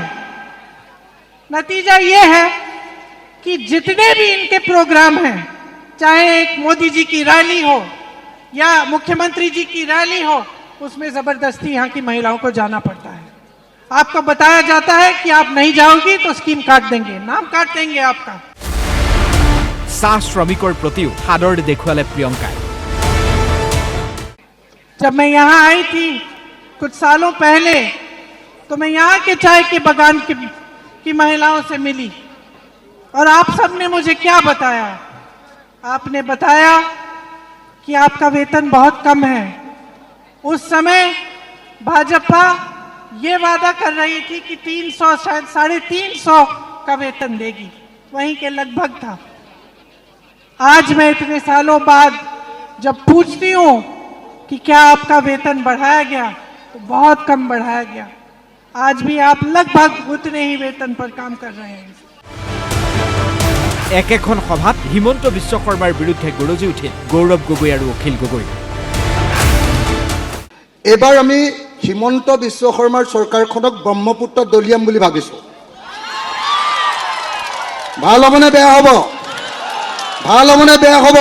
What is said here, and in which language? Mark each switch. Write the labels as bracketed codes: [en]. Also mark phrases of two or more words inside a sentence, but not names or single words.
[hi] नतीजा ये है कि जितने भी इनके प्रोग्राम हैं, चाहे एक मोदी जी की रैली हो या मुख्यमंत्री जी की रैली हो, उसमें जबरदस्ती यहाँ की महिलाओं को जाना पड़ता है। आपको बताया जाता है कि आप नहीं जाओगी तो स्कीम काट देंगे, नाम काट देंगे आपका। [as] চাহ শ্ৰমিকৰ প্ৰতিও সাদৰ দেখুৱালে প্ৰিয়ংকাই। [hi] जब मैं यहाँ आई थी कुछ सालों पहले तो मैं यहाँ के चाय के बागान की महिलाओं से मिली और आप सब ने मुझे क्या बताया? आपने बताया कि आपका वेतन बहुत कम है। उस समय भाजपा ये वादा कर रही थी कि 300 शायद 350 का वेतन देगी, वहीं के लगभग था। आज मैं इतने सालों बाद जब पूछती हूँ कि क्या आपका वेतन बढ़ाया गया, तो बहुत कम बढ़ाया गया। आज भी आप लगभग उतने ही वेतन पर काम कर रहे हैं। [as] একেখন সভাত হিমন্ত বিশ্ব শৰ্মাৰ বিৰুদ্ধে গৰজি উঠিল গৌৰৱ গগৈ আৰু অখিল গগৈ। এবাৰ আমি হিমন্ত বিশ্ব শৰ্মাৰ চৰকাৰখনক ব্ৰহ্মপুত্ৰ দলিয়াম বুলি ভাবিছোঁ। ভাল হ'বনে বেয়া হ'ব? ভাল হ'বনে বেয়া হ'ব?